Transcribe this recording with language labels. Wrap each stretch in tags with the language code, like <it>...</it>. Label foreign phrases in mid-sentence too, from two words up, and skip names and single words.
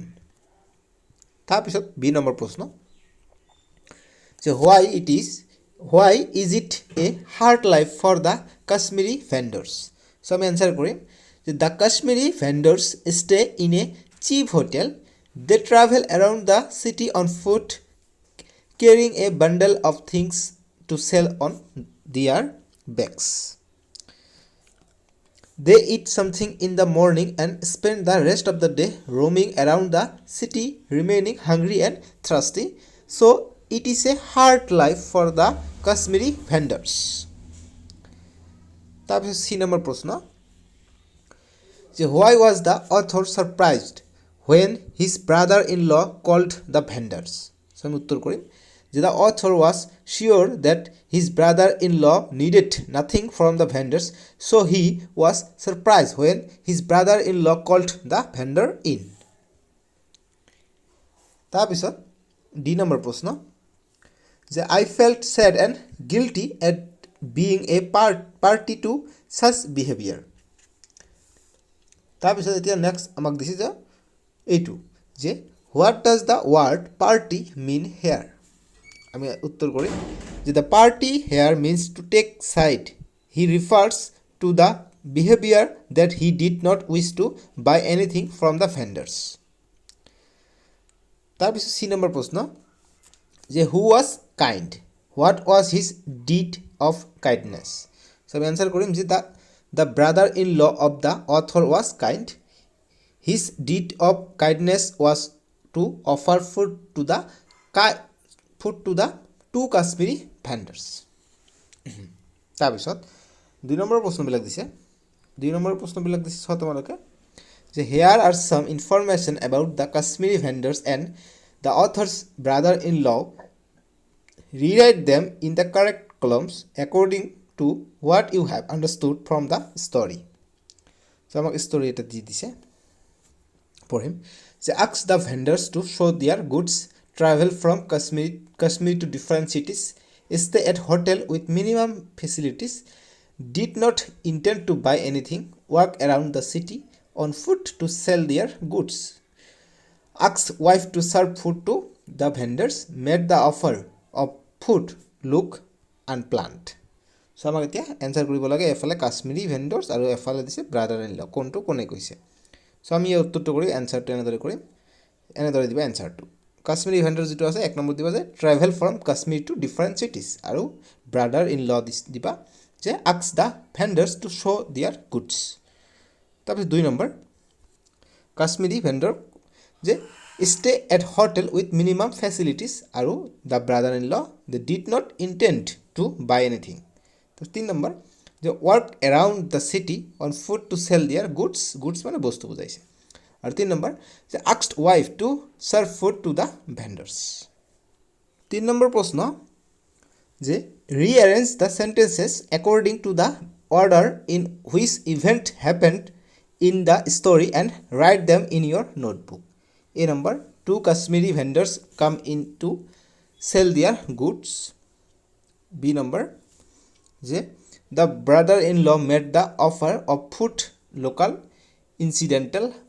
<as>তাৰপিছত বি নম্বৰ প্ৰশ্ন যে</as> <en>why is it a hard life for the Kashmiri vendors. সো</en> <as>আমি এনসাৰ কৰিম যে</as> <en>the Kashmiri vendors stay in a cheap hotel, they travel around the city on foot, carrying a bundle of things to sell on their backs. They eat something in the morning and spend the rest of the day roaming around the city, remaining hungry and thirsty. So it is a hard life for the Kashmiri vendors.</en> <as>তাৰপিছত সি নম্বৰ প্ৰশ্ন যে</as> <en>why was the author surprised when his brother-in-law called the vendors? So</en> <as>আমি উত্তৰ কৰিম যে</as> <en>the author was sure that his brother-in-law needed nothing from the vendors, so he was surprised when his brother-in-law called the vendor in.</en> <as>তাৰপিছত ডি নম্বৰ প্ৰশ্ন যে</as> <en>I felt sad and guilty at being a party to such behavior.</en> <as>তাৰপিছত এতিয়া নেক্সট আমাক দিছে যে এইটো যে</as> <en>what does the word party mean here?</en> <as>আমি উত্তৰ কৰিম যে</as> <en>the party here means to take side. He refers to the behavior that he did not wish to buy anything from the vendors.</en> <as>তাৰপিছত সি নম্বৰ প্ৰশ্ন যে</as> <en>who was kind? What was his deed of kindness? So</en> <as>আমি আনসাৰ কৰিম যে</as> <en>the brother-in-law of the author was kind. His deed of kindness was to offer food to the two Kashmiri vendors.</en> <as>তাৰপিছত দুই নম্বৰ প্ৰশ্নবিলাক দিছে তোমালোকে যে</as> <en>here are some information about the Kashmiri vendors and the author's brother-in-law. Rewrite them in the correct columns according to what you have understood from the story. So</en> <as>আমাক story এটা দি দিছে পঢ়িম যে</as> <en>ask the vendors to show their goods, travel from Kashmir to different cities, stay at hotel with minimum facilities, did not intend to buy anything, walk around the city on foot to sell their goods, ask wife to serve food to the vendors, made the offer of food look unplanned.</en> <as>So আমাক এতিয়া এনসাৰ কৰিব লাগে এফালে</as> <en>Kashmiri vendors</en> <as>আৰু এফালে দিছে</as> <en>brother in law,</en> <as>কোনটো কোনে কৈছে। সো আমি এই উত্তৰটো কৰি এনসাৰটো এনেদৰে দিবা এনসাৰটো</as> <en>Kashmiri vendor</en> <as>যিটো আছে এক নম্বৰ দিবা যে</as> <en>travel from Kashmir to different cities</en> <as>আৰু</as> <en>brother in law</en> <as>দিবা যে</as> <en>ask the vendors to show their goods.</en> <as>তাৰপিছত দুই নম্বৰ</as> <en>Kashmiri vendor যে stay at hotel with minimum facilities আৰু the brother in law they did not intend to buy anything.</en> <as>তাৰপিছত 3 নম্বৰ যে</as> <en>walk around the city on foot to sell their goods</en> <as>মানে বস্তু বুজাইছে। আৰু 3 নম্বৰ যে</as> <en>asked wife to serve food to the vendors.</en> <as>3 নম্বৰ প্ৰশ্ন যে</as> <en>rearrange the sentences according to the order in which event happened in the story and write them in your notebook. A number, two Kashmiri vendors come in to sell their goods. B number যে the brother-in-law made the offer of food look incidental.</en>